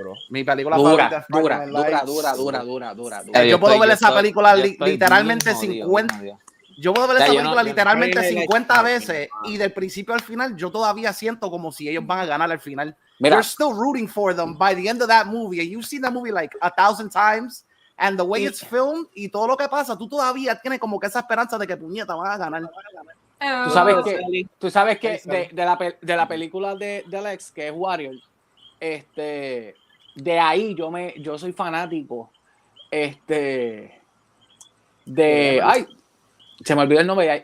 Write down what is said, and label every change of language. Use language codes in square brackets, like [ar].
[es] Mi película favorita es Friday Night Lights. Dura. Yo puedo ver esa película literalmente 50. Yo puedo ver esa película literalmente 50 veces y del principio al final yo todavía siento como si ellos van a ganar al final. Mira. [en] You're still rooting for them by the end of that movie. And you've seen that movie like 1,000 times. And the way it's filmed [es] y todo lo que pasa, tú todavía tienes como que esa esperanza de que puñeta van a ganar. Tú sabes que de la película de Alex, que es Warrior, de ahí yo soy fanático de ay, se me olvidó el nombre.